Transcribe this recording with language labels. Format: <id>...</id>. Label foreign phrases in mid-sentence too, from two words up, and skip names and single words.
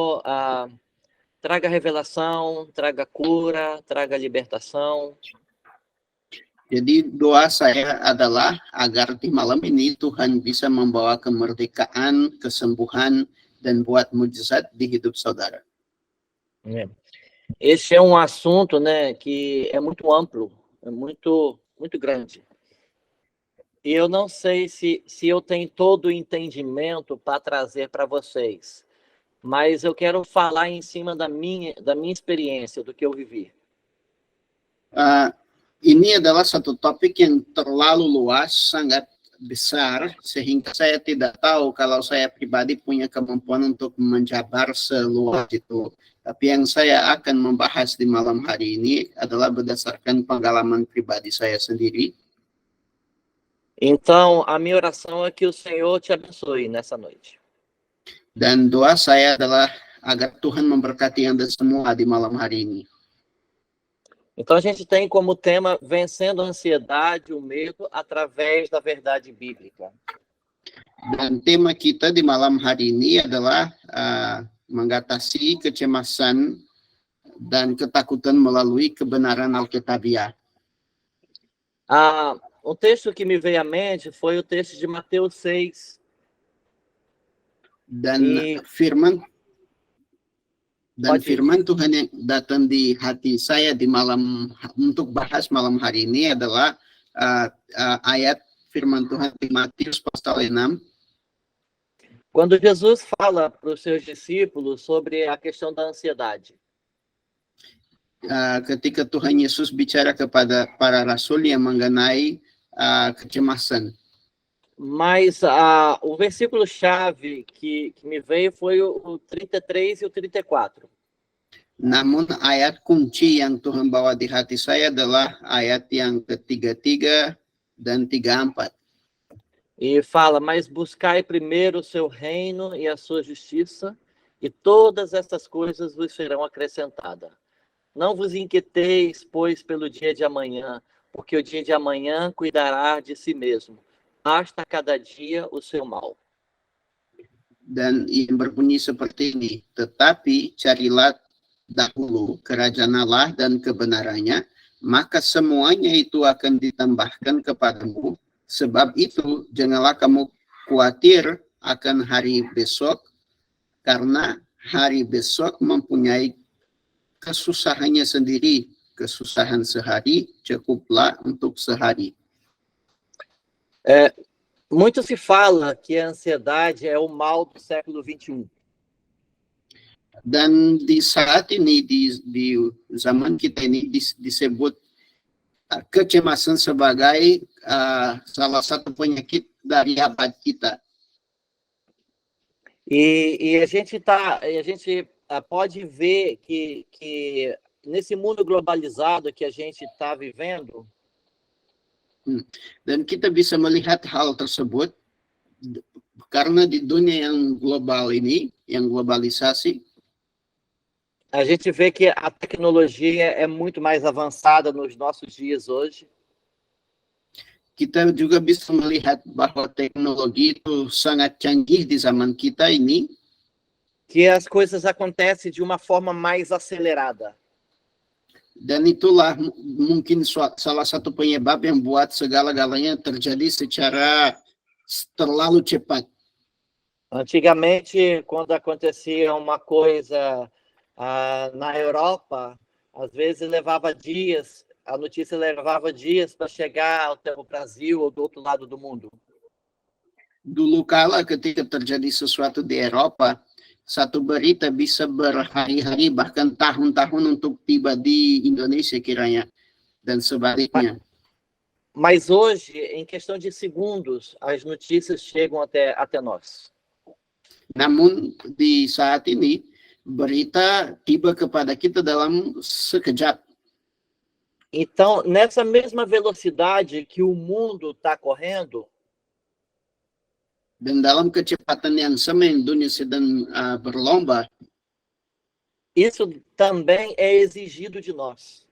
<pt>traga revelação, traga cura, traga libertação.</pt> <id>Jadi doa saya adalah agar di malam ini Tuhan bisa membawa kemerdekaan, kesembuhan, dan buat mujizat di hidup saudara.</id> <pt>Este é um assunto, né, que é muito amplo, é muito grande. E eu não sei se eu tenho todo o entendimento para trazer para vocês, mas eu quero falar em cima da minha experiência, do que eu vivi.</pt> <id>Ini adalah satu topik yang terlalu luas, sangat besar, sehingga saya tidak tahu kalau saya pribadi punya kemampuan untuk menjabar seluas itu. Tapi yang saya akan membahas di malam hari ini adalah berdasarkan pengalaman pribadi saya sendiri.</id> <pt>Então, a minha oração é que o Senhor te abençoe nessa noite.</pt> <id>Dan doa saya adalah agar Tuhan memberkati Anda semua di malam hari ini.</id> <pt>Então, a gente tem como tema vencendo a ansiedade, o medo, através da verdade bíblica.</pt> <id>Dan tema kita di malam hari ini adalah mengatasi kecemasan dan ketakutan melalui kebenaran Alkitabiah.</id> <pt>O texto que me veio à mente foi o texto de Mateus 6.</pt> <id>Dan firman Tuhan yang datang di hati saya di malam untuk bahas malam hari ini adalah ayat firman Tuhan di Matius pasal 6.</id> <pt>Quando Jesus fala para os seus discípulos sobre a questão da ansiedade.</pt> <id>Ketika Tuhan Yesus bicara kepada para rasul yang mengenai kecemasan.</id> <pt>Mas o versículo-chave que me veio foi o 33 e o 34.</pt> <id>Namun ayat kunci yang Tuhan bawa di hati saya adalah ayat yang ke-33 dan 34.</id> <pt>E fala, mas buscai primeiro o seu reino e a sua justiça, e todas essas coisas vos serão acrescentadas. Não vos inquieteis, pois, pelo dia de amanhã, porque o dia de amanhã cuidará de si mesmo. Basta cada dia o seu mal.</pt> <id>Dan yang berbunyi seperti ini, tetapi carilah dahulu kerajaan Allah dan kebenarannya, maka semuanya itu akan ditambahkan kepadamu. Sebab itu janganlah kamu khawatir akan hari besok, karena hari besok mempunyai kesusahannya sendiri. Kesusahan sehari cukuplah untuk sehari.</id> <pt>Muito se fala que a ansiedade é o mal do século 21.</pt> <id>Dan di saat ini, di zaman kita ini disebut kecemasan sebagai salah satu penyakit dari abad kita.</id> <pt>E a gente pode ver que nesse mundo globalizado que a gente está vivendo,</pt> <id>dan kita bisa melihat hal tersebut karena di dunia yang global ini, yang globalisasi,</id> <pt>a gente vê que a tecnologia é muito mais avançada nos nossos dias hoje.</pt> <id>Kita juga bisa melihat bahwa teknologi itu sangat canggih di zaman kita ini.</id> <pt>Que as coisas acontecem de uma forma mais acelerada.</pt> <id>Dan itulah mungkin salah satu penyebab yang buat segala-galanya terjadi secara terlalu cepat.</id> <pt>Antigamente, quando acontecia uma coisa na Europa, às vezes levava dias, a notícia levava dias para chegar até o Brasil ou do outro lado do mundo.</pt> <id>Dulu kala ketika terjadi sesuatu di Eropa, satu berita bisa berhari-hari bahkan tahun-tahun untuk tiba di Indonesia kiranya dan sebaliknya.</id> <pt>Mas hoje, em questão de segundos, as notícias chegam até nós.</pt> <id>Namun di saat ini berita tiba kepada kita dalam sekejap.</id> <pt>Então, nessa mesma velocidade que o mundo está correndo,</pt> <id>dan dalam kecepatan yang sama yang dunia sedang berlomba,</id> <pt>isso também é exigido de nós.</pt>